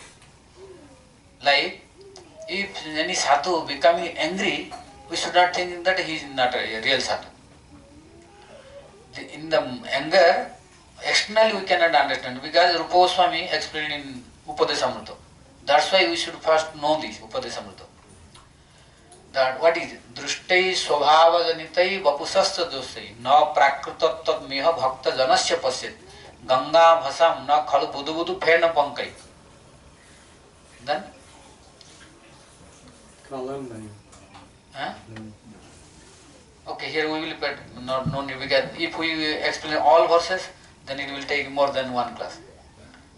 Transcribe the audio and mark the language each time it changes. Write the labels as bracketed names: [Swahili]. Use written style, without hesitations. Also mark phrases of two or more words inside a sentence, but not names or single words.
[English] Like, if any sadhu becoming angry, we should not think that he is not a real sadhu. In the anger, externally we cannot understand, because Rupa Goswami explained in Upadesamrita. That's why we should first know this, Upadesamrita. That what is it? [Sanskrit] Drushtei svabhava janitai vapusasya dosai na prakritattat miha bhakta janasya pasyat ganga bhasam na khalu budu budu phena pankai. [English] Then? Okay, here we will put no need, because if we explain all verses, then it will take more than one class.